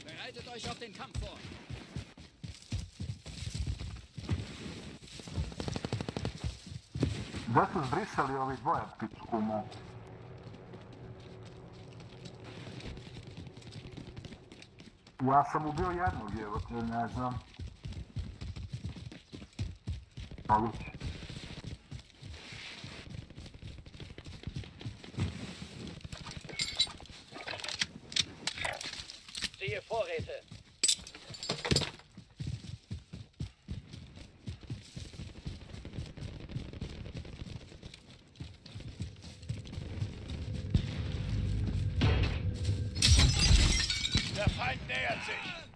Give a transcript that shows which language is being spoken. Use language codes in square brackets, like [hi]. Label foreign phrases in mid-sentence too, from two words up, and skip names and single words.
[de] Bereitet euch auf den Kampf vor. [hr] Gdje su zbrisali ovi dvoje pičku mu? Ja sam ubio jednog, evo te, ne znam. Moguće. [de] Siehe Vorräte. Der Feind nähert sich!